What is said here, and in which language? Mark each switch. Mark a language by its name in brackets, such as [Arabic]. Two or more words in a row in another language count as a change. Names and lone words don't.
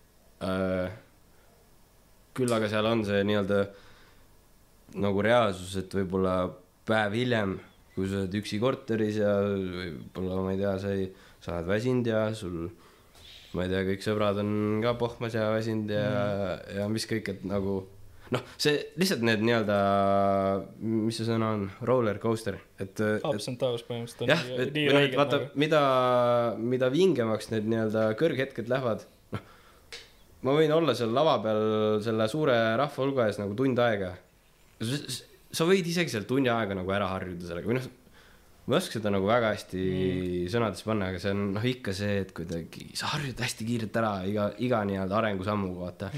[Estonian] Küll aga seal on see nii-öelda nagu reaalsus, et võib-olla päev hiljem, kui sa oled üksi korteris ja võib-olla, ma ei tea, sa oled väsinud ja sul, ma ei tea, kõik sõbrad on ka pohmas ja väsinud ja mis kõik, et nagu noh, see lihtsalt need nii-öelda, mis see sõna on, [English] roller coaster, [Estonian] et [English] ups and downs [Estonian] põhimõtteliselt on jah, nii räiged vaata, nagu. Mida vingemaks need nii-öelda kõrghetked lähevad, noh, ma võin olla seal lava peal selle suure rahva hulga ees nagu tund aega. Sa võid isegi seal tunni aega nagu ära harjuda sellega, või noh, ma oska seda nagu väga hästi sõnades panna, aga see on ikka see, et kuidagi sa harjud hästi kiirelt ära iga nii-öelda arengusammuga, vaata.